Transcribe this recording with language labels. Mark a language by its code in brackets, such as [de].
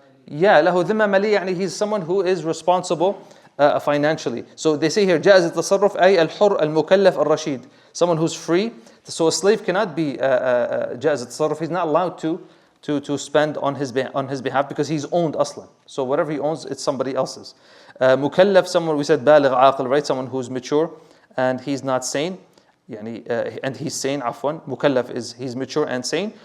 [en] Yeah, [ar] له ذمة مالية, يعني [en] he's someone who is responsible financially. So they say here, [ar] جائز التصرف أي الحر المكلف الرشيد. [en] Someone who's free. So a slave cannot be جائز التصرف. He's not allowed to spend on his behalf because he's owned aslan. So whatever he owns, it's somebody else's. مكلف, someone we said بالغ عاقل, right? Someone who's mature and he's not sane. and he's sane, [ar] عفوا. [en] Mukallaf is he's mature and sane.